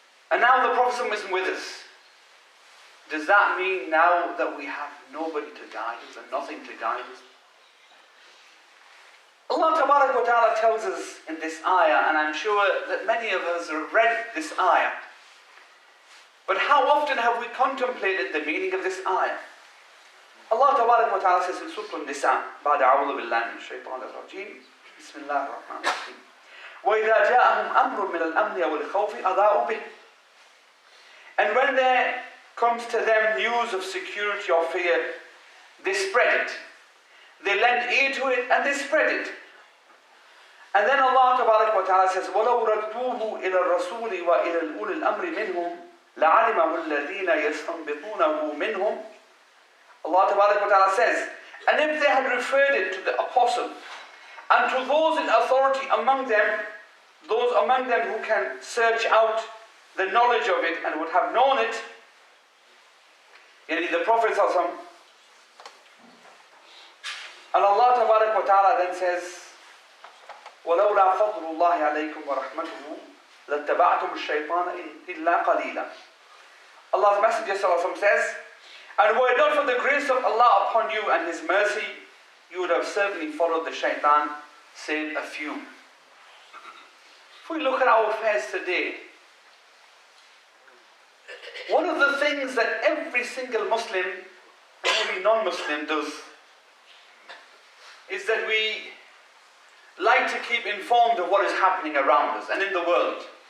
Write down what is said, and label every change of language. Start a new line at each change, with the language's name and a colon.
English: And now the Prophet isn't with us. Does that mean now that we have nobody to guide us and nothing to guide us? Allah Tabarak wa Ta'ala tells us in this ayah, and I'm sure that many of us have read this ayah, but how often have we contemplated the meaning of this ayah?
Arabic: Allah Tabarak wa Ta'ala says in Surah An-Nisa, بعد أعوذ بالله من الشيطان الرجيم بسم الله الرحمن الرحيم وإذا جاءهم أمر من الأمن أو الخوف أضاءوا به.
English: And when there comes to them news of security or fear, they spread it. They lend ear to it and they spread it.
Arabic: And then Allah Tabarak wa Ta'ala says, وَلَوْ رَدُّوهُ إِلَى الرَّسُولِ وَإِلَى الْأُولِي الْأَمْرِ مِنْهُمْ لَعَلِمَهُ الَّذِينَ يَسْتَنبِطُونَهُ مِنْهُمْ.
English: Allah Tabarak wa Ta'ala says, and if they had referred it to the apostle and to those in authority among them, those among them who can search out the knowledge of it and would have known it, yani the Prophet ﷺ.
Arabic: And Allah Tabarak wa Ta'ala then says, وَلَوْلَا فَضْلُ اللَّهِ عَلَيْكُمْ وَرَحْمَتُهُ لَاتَّبَعْتُمُ الشَّيْطَانَ إِلَّا قَلِيلًا.
English: Allah's Messenger ﷺ says, and were it not for the grace of Allah upon you and His mercy, you would have certainly followed the shaitan, save a few. If we look at our affairs today, one of the things that every single Muslim and every non-Muslim does is that we like to keep informed of what is happening around us and in the world.